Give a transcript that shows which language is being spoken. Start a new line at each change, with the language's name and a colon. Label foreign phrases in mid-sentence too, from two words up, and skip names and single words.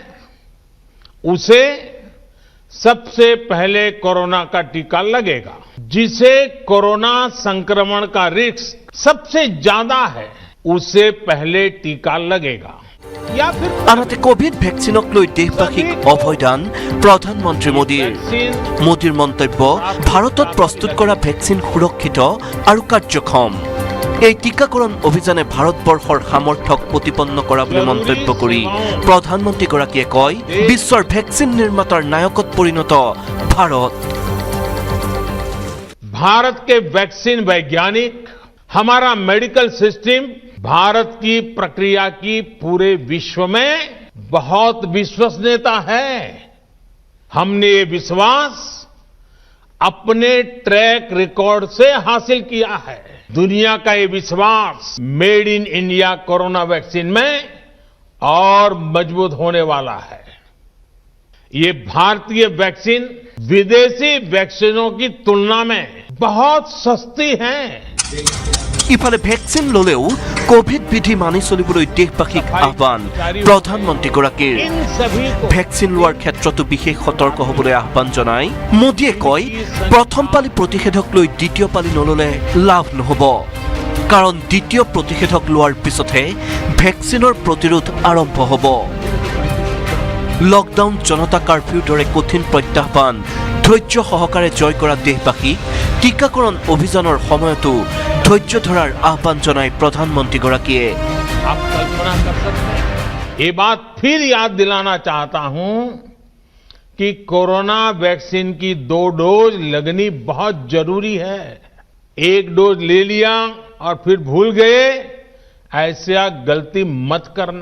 Hindi: उसे सबसे पहले कोरोना का टीका लगेगा जिसे कोरोना संक्रमण का रिस्क सबसे ज्यादा है उसे पहले टीका लगेगा
Assamese: আনহাতে কোভিড ভেকচিনক লৈ দেশবাসীক অভয়দান প্ৰধানমন্ত্ৰী মোদীৰ মন্তব্য ভাৰতত প্ৰস্তুত কৰা ভেকচিন সুৰক্ষিত আৰু কাৰ্যক্ষম এই টিকাকৰণ অভিযানে ভাৰতবৰ্ষৰ সামৰ্থ্যক প্ৰতিপন্ন কৰা বুলি মন্তব্য কৰি প্ৰধানমন্ত্ৰীগৰাকীয়ে কয় বিশ্বৰ ভেকচিন নিৰ্মাতাৰ নায়কত পৰিণত ভাৰত
Hindi: भारत के वैक्सीन वैज्ञानिक हमारा
English: medical system
Hindi: भारत की प्रक्रिया की पूरे विश्व में बहुत विश्वसनीयता है हमने ये विश्वास अपने
English: track record
Hindi: से हासिल किया है। दुनिया का ये विश्वास
English: made in India
Hindi: कोरोना वैक्सीन में और मजबूत होने वाला है। ये भारतीय वैक्सीन विदेशी वैक्सीनों की तुलना में बहुत सस्ती है।
Assamese: ইফালে ভেকচিন ললেও কোভিড বিধি মানি চলিবলৈ দেশবাসীক আহ্বান প্ৰধানমন্ত্ৰীগৰাকীৰ।
Hindi: इन सभी को
Assamese: ভেকচিন লোৱাৰ ক্ষেত্ৰতো বিশেষ সতৰ্ক হ'বলৈ আহ্বান জনাই মোদীয়ে কয়, প্ৰথম পালি প্ৰতিষেধক লৈ দ্বিতীয় পালি নললে লাভ নহ'ব, কাৰণ দ্বিতীয় প্ৰতিষেধক লোৱাৰ পিছতহে ভেকচিনৰ প্ৰতিৰোধ আৰম্ভ হ'ব। লকডাউন, জনতা কাৰফিউৰ দৰে কঠিন প্ৰত্যাহ্বান ধৈৰ্য সহকাৰে জয় কৰা দেশবাসীক টিকাকৰণ অভিযানৰ সময়তো ধৈৰ্য ধৰাৰ আহ্বান জনাই প্ৰধানমন্ত্ৰীগৰাকীয়ে।
Hindi: आप कल्पना कर सकते हैं। ये बात फिर याद दिलाना चाहता हूं कि कोरोना वैक्सीन की 2 डोज लगनी बहुत जरूरी है। 1 डोज ले लिया और फिर भूल गए, ऐसा गलती मत करना।